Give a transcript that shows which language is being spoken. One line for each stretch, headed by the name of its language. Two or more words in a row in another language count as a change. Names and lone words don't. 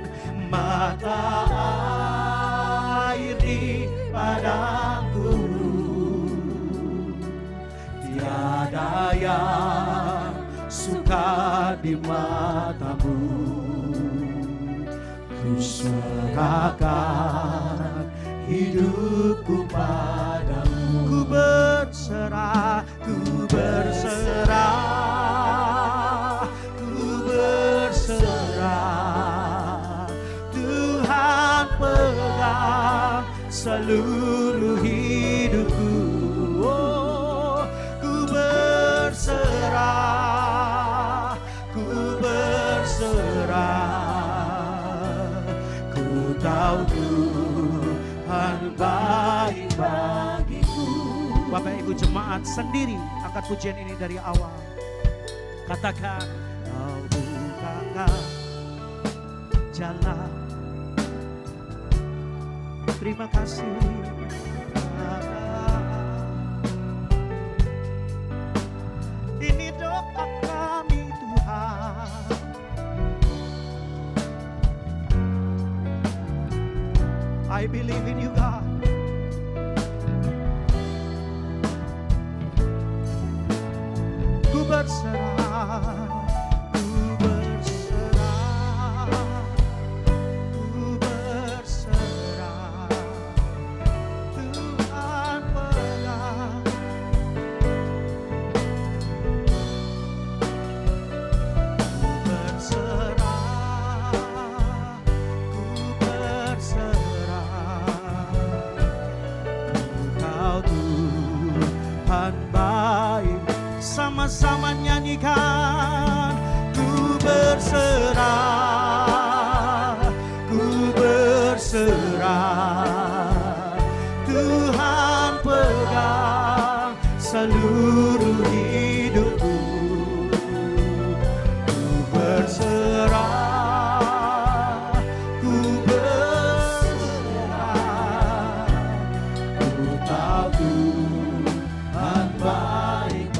Indonesian: Mata air di padang gurun, tiada yang sukar di matamu. Ku serahkan hidupku padamu. Ku berserah, ku berserah, ku berserah. Tuhan pegang seluruh hidupku. Oh, ku berserah, ku berserah. Ku tahu Tuhan baik bagiku. Bapak Ibu jemaat sendiri angkat pujian ini dari awal. Katakan, Kau bukakan jalan. Terima kasih. Ini doa kami Tuhan.
English: I believe in you God.
Indonesian: Ku berserah, ku berserah, ku berserah. Tuhan pegang. Ku berserah, ku berserah. Kau Tuhan baik. Sama-sama nyanyikan. Ku berserah, ku berserah. Tuhan pegang seluruh hidupku. Ku berserah, ku berserah. Ku tahu Tuhan baik.